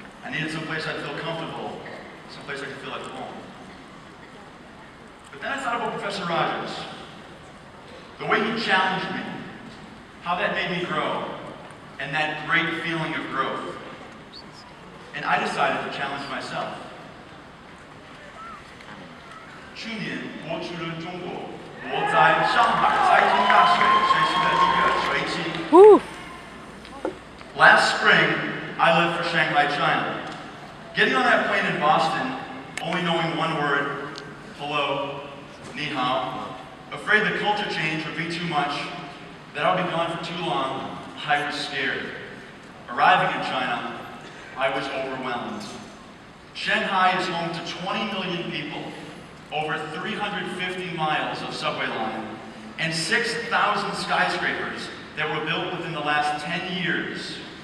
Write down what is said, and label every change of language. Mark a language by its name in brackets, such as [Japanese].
[English] I needed someplace I'd feel comfortable, someplace I could feel at home. But then I thought about Professor Rogers, the way he challenged me, how that made me grow, and that great feeling of growth. And I decided to challenge myself. [Chinese] 去年我去了中国，我在上海财经大学学习了一个学期。 [English] Last spring, I left for Shanghai, China. Getting on that plane in Boston, only knowing one word, hello, ni hao, afraid the culture change would be too much, that I'll be gone for too long, I was scared. Arriving in China, I was overwhelmed. Shanghai is home to 20 million people, over 350 miles of subway line, and 6,000 skyscrapers that were built within the last 10 years.